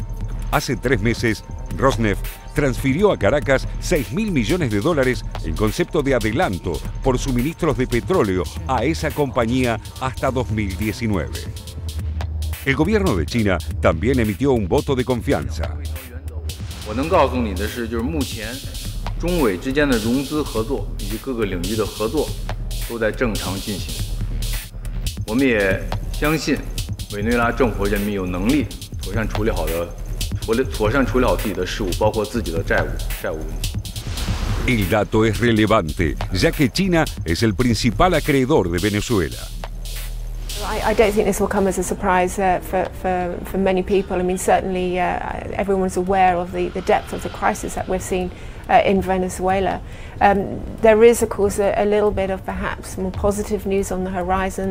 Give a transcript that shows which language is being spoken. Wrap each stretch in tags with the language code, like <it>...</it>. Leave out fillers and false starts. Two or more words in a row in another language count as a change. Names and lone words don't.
<es>Hace 3 meses, Rosneft transfirió a Caracas 6.000 millones de dólares en concepto de adelanto por suministros de petróleo a esa compañía hasta 2019. El gobierno de China también emitió un voto de confianza.</es> <zh>我能告诉你的是，就是目前中美之间的融资合作以及各个领域的合作都在正常进行。我们也相信， 委内瑞拉政府和人民有能力妥善处理好自己的事务，包括自己的债务问题。</zh> <es>El dato es relevante, ya que China es el principal acreedor de Venezuela.</es> <en>I don't think this will come as a surprise for many people. I mean, certainly everyone's aware of the depth of the crisis that we've seen in Venezuela. There is, of course, a little bit of perhaps more positive news on the horizon.</en>